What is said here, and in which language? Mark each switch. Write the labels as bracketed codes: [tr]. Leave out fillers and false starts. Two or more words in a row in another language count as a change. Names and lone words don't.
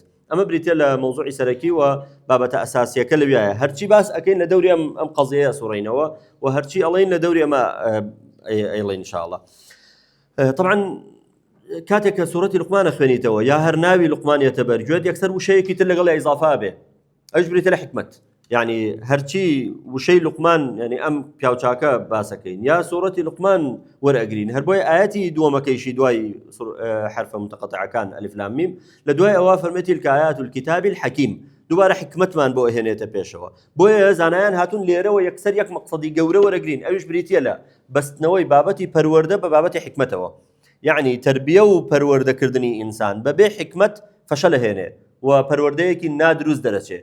[ckb] ئەمە بریتە لە موضوعی سەرەکی و بابەتە ئەساسیەکە لەویایە هەرچی باس ئەکەین لە دەوری ئەم قەزەیە سوڕینەوە و هەرچی ئەڵێن لە دەوری ئەمە ئەیڵێن ئینشاءالله. طبعا کاتێک کە سوورەتی لوقمانە خوێنیتەوە یا هەر ناوی لوقمانیەتە بەرگوێت یەکسەر وشەیەکی تر لەگەڵ ئیزافا بێ ئەوش بریتە لە حکمت يعني هرچی وشەی لوقمان يعني ئەم پیاوچاکە باسەکەین یا سوورەتی لوقمان وەرئەگرین هەر بۆی ئاەتی دووەمەکەیشی دوای حرفە متقطعەکان ئەلیف لام میم لە دوای ئەوە فەرمێ [ar] تیلکە ئایات الکتاب الحەکیم [ckb] دووبارە حکمتمان بۆ ئەهێنێتە پێشەوە. بۆیە زانایان هاتوون لێرەوە یەکسەر یەک مەقسەدی گەورە وەرەگرین ئەویش بریتە لە بەستنەوەی بابەتی پەروەردە بە بابەتی حکمتەوە يعني تربیە و پەروەردەکردنی ئینسان بەبێ حکمت فەشە لەهێنێ و پەروەردەیەکی نادروست دەرەچێت.